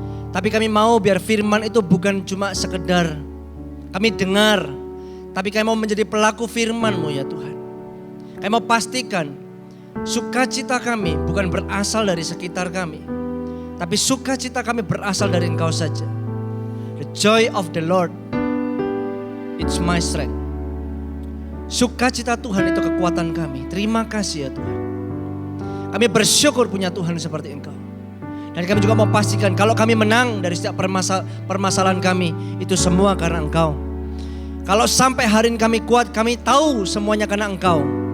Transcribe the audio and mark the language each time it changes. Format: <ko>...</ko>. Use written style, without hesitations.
<id>Tapi kami mau biar firman itu bukan cuma sekedar kami dengar, tapi kami mau menjadi pelaku firman-Mu ya Tuhan. Kami mau pastikan sukacita kami bukan berasal dari sekitar kami, tapi sukacita kami berasal dari Engkau saja.</id> <en>The joy of the Lord, it's my strength.</en> <id>Sukacita Tuhan itu kekuatan kami. Terima kasih ya Tuhan. Kami bersyukur punya Tuhan seperti Engkau. Dan kami juga mau pastikan kalau kami menang dari setiap permasalahan kami, itu semua karena Engkau. Kalau sampai hari ini kami kuat, kami tahu semuanya karena Engkau.</id>